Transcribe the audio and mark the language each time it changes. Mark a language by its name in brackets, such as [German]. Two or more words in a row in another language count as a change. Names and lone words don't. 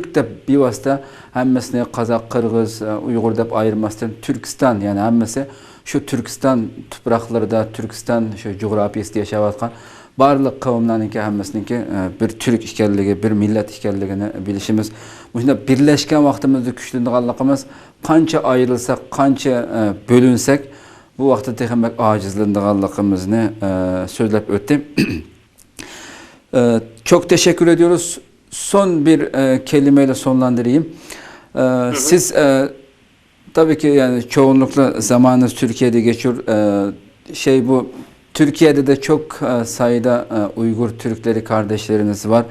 [Uzbek] deb bevosita hammasini Qozoq, Qirg'iz, Uyg'ur deb ayirmasdan Turkiston, ya'ni hammasi shu Turkiston tuproqlarida, Turkiston shu jo'grafiyasida yashayotgan barliq qavmlarninki hammasiniki bir Türk ekanligi, bir millat ekanligini bilishimiz, bunda birlashgan vaqtimizda kuchlanganligimiz qancha ayrilsak, qancha bo'linsak, bu vaqtda texnik acizlanganligimizni so'zlab o'tdim. [Turkish] Çok teşekkür ediyoruz. Son bir kelimeyle sonlandırayım. Siz tabii ki yani çoğunlukla zamanınız Türkiye'de geçiyor. Bu Türkiye'de de çok sayıda Uygur Türkleri kardeşleriniz var.